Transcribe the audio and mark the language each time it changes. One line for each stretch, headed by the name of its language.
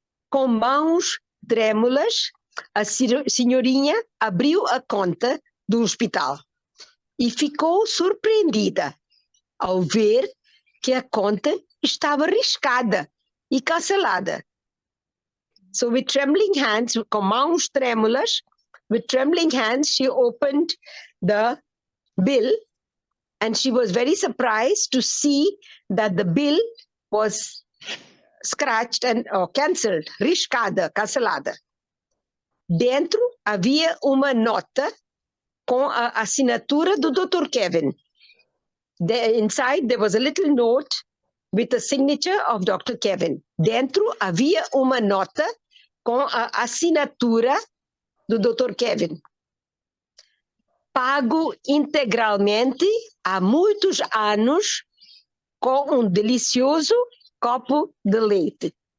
Portuguese: Com mãos trêmulas, a senhorinha abriu a conta do hospital e ficou surpreendida ao ver que a conta estava riscada e cancelada.
English: So with trembling hands,
Portuguese: com mãos trêmulas,
English: with trembling hands, she opened the bill and she was very surprised to see that the bill was scratched or cancelled,
Portuguese: riscada, cancelada. Dentro havia uma nota com a assinatura do Dr. Kevin.
English: Inside there was a little note with the signature of Dr. Kevin.
Portuguese: Dentro havia uma nota com a assinatura do Dr. Kevin. Pago integralmente há muitos anos com um delicioso copo de leite.